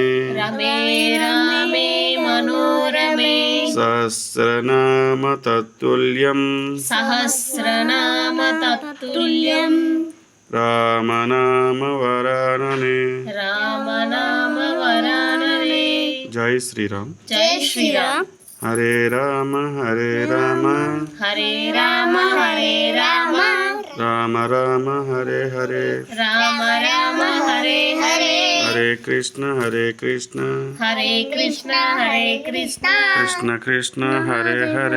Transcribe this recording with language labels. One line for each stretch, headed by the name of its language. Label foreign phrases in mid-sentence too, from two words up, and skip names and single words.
Sanskrit: రమే రామే మనోరమే సహస్రనామ తత్తుల్యం సహస్రనామ తత్తుల్యం రామనామ వరాననే రామనామ వరాననే.
Hindi: जय श्रीराम. जय श्रीराम.
Sanskrit: హరే రామ హరే రామ హరే రామ హరే రామ రామ రామ హరే హరే రామ రామ హరే హరే హరే కృష్ణ హరే కృష్ణ హరే కృష్ణ హరే కృష్ణ కృష్ణ కృష్ణ హరే హరే